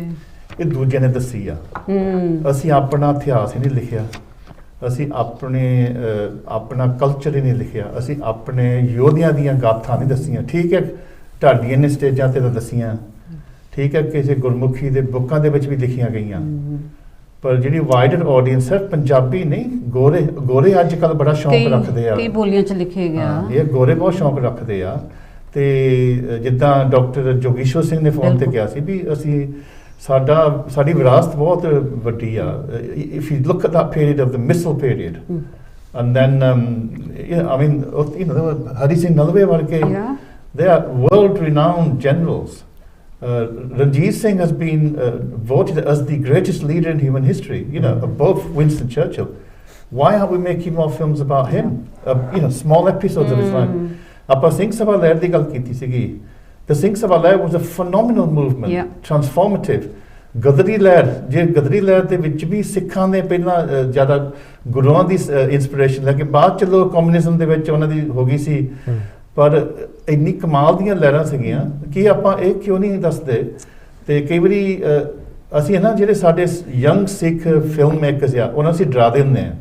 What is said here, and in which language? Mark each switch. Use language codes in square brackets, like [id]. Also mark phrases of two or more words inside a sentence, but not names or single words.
[pa] ਇਹ ਦੂਜਿਆਂ ਨੇ ਦੱਸੀ ਆ ਅਸੀਂ ਆਪਣਾ ਇਤਿਹਾਸ ਹੀ ਨਹੀਂ ਲਿਖਿਆ ਅਸੀਂ ਆਪਣਾ ਕਲਚਰ ਹੀ ਨਹੀਂ ਲਿਖਿਆ ਅਸੀਂ ਆਪਣੇ ਯੋਧਿਆਂ ਦੀਆਂ ਗਾਥਾਂ ਨਹੀਂ ਦੱਸੀਆਂ ਠੀਕ ਹੈ ਢਾਡੀਆਂ ਨੇ ਸਟੇਜਾਂ ਤੇ ਤਾਂ ਦੱਸੀਆਂ ਠੀਕ ਹੈ ਕਿਸੇ ਗੁਰਮੁਖੀ ਦੇ ਬੁੱਕਾਂ ਦੇ ਵਿੱਚ ਵੀ ਲਿਖੀਆਂ ਗਈਆਂ ਪਰ ਜਿਹੜੀ [en] wider audience [pa] ਹੈ ਪੰਜਾਬੀ ਨਹੀਂ ਗੋਰੇ ਅੱਜ ਕੱਲ ਬੜਾ ਸ਼ੌਂਕ ਰੱਖਦੇ ਆ ਕਈ ਬੋਲੀਆਂ ਚ ਲਿਖੇ ਗਿਆ ਹਾਂ, ਇਹ ਗੋਰੇ ਬਹੁਤ ਸ਼ੌਂਕ ਰੱਖਦੇ ਆ ਤੇ ਜਿੱਦਾਂ ਡਾਕਟਰ ਜੋਗੀਸ਼ਵਰ ਸਿੰਘ ਨੇ ਫੋਨ ਤੇ ਕਿਹਾ ਸੀ ਵੀ ਅਸੀਂ ਸਾਡੀ ਵਿਰਾਸਤ ਬਹੁਤ ਵੱਡੀ ਆ [en] if you look at that period of the Missile period and then I mean there were [pa] Hari Singh Nalwe ਵਰਗੇ [en] they are world renowned generals. Ranjit Singh has been voted as the greatest leader in human history, above Winston Churchill. Why aren't we making more films about him? Small episodes of his life. [pa] ਆਪਾਂ ਸਿੰਘ ਸਭਾ ਲਹਿਰ ਦੀ ਗੱਲ ਕੀਤੀ ਸੀਗੀ. [en] The Singh Sabha Lehar was a phenomenal movement, transformative. [pa] ਗਦਰੀ ਲਹਿਰ ਦੇ ਵਿੱਚ ਵੀ ਸਿੱਖਾਂ ਨੇ ਪਹਿਲਾਂ ਜ਼ਿਆਦਾ ਗੁਰੂਆਂ ਦੀ ਇਨਸਪੀਰੇਸ਼ਨ ਲੈ ਕੇ ਬਾਅਦ ਚਲੋ ਕਮਿਊਨਿਜ਼ਮ ਦੇ ਵਿੱਚ ਉਹਨਾਂ ਦੀ ਹੋ ਗਈ ਸੀ ਪਰ ਇੰਨੀ ਕਮਾਲ ਦੀਆਂ ਲਹਿਰਾਂ ਸੀਗੀਆਂ ਕਿ ਆਪਾਂ ਇਹ ਕਿਉਂ ਨਹੀਂ ਦੱਸਦੇ ਤੇ ਕਈ ਵਾਰੀ ਅਸੀਂ ਨਾ ਜਿਹੜੇ ਸਾਡੇ [en] young Sikh film makers [pa] ਆ ਉਹਨਾਂ ਅਸੀਂ ਡਰਾ ਦਿੰਦੇ ਆ